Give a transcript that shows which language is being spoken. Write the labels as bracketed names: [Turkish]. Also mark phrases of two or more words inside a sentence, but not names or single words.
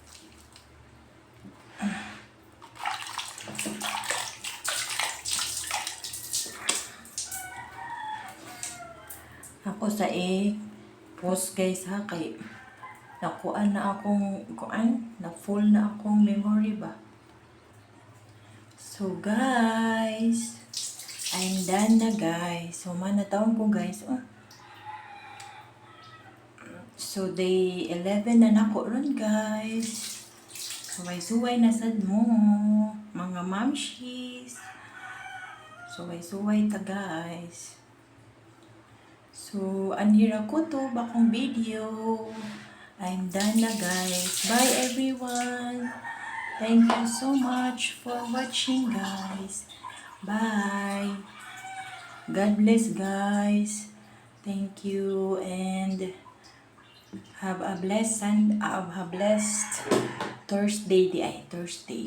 [Cebuano] Ako sa post guys ha kay nakuan na akong na full na akong memory ba. [English] So guys, I'm done na guys. [Cebuano] So manataon ko guys. So day 11 na nako ron guys. Suway-suway na sad mo mga mamshis. Suway-suway ta guys. So anhira ko to bakong video. [English] I'm done na guys. Bye everyone. Thank you so much for watching, guys. Bye. God bless, guys. Thank you and have a blessed Thursday, Thursday.